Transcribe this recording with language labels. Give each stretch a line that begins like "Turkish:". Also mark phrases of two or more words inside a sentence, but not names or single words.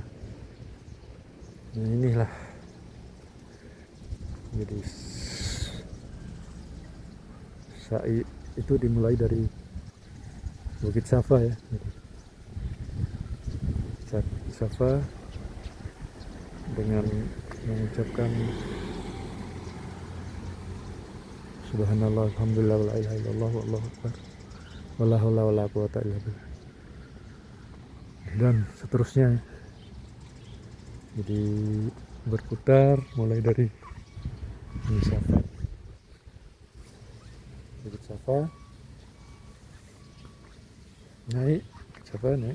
Indonesian: Nah inilah jadi sa'i itu dimulai dari Bukit Safa ya. Safa dengan mengucapkan
Arabic: سبحان الله، الحمد لله, ولا إله إلا الله، والله أكبر، ولا حول ولا قوة إلا بالله,
Indonesian: dan seterusnya. Jadi berputar mulai dari Safa, Bukit Safa, naik Safa, naik.